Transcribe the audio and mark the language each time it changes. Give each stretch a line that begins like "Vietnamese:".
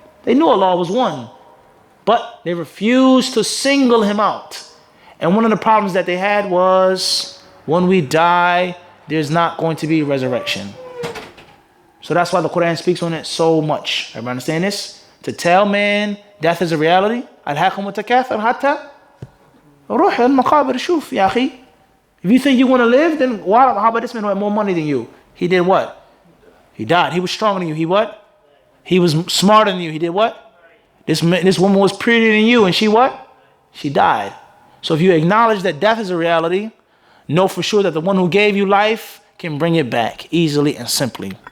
English: They knew Allah was one, but they refused to single Him out. And one of the problems that they had was, when we die, there's not going to be resurrection. So that's why the Quran speaks on it so much. Everybody understand this? To tell man death is a reality.
Arabic: أَلْهَاكُمُ التَّكَاثُرُ حَتَّى رُوحِ الْمَقَابِرِ شُوفْ يَا أَخِي.
English: If you think you want to live, then how about this man who had more money than you? He did what? He died. He was stronger than you. He what? He was smarter than you. He did what? This woman was prettier than you, and she what? She died. So if you acknowledge that death is a reality, know for sure that the one who gave you life can bring it back easily and simply.